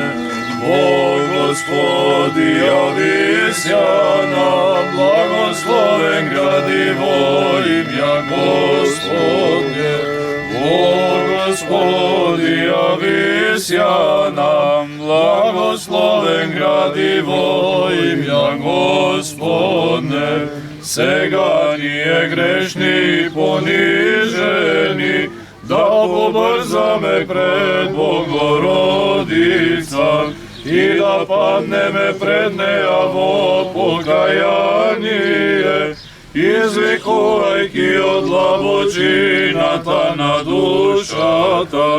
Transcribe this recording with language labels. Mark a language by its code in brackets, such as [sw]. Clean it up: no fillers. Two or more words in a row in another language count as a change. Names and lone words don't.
[cu] Бог Господи, явися нам, благословен градиво имя Господне. Бог Господи, явися нам, благословен градиво имя Господне. [mk] Сега ние грешни и понижени, да побързаме пред Богородица и да паднеме пред нея во покаяние извикувајќи од длабочината на душата.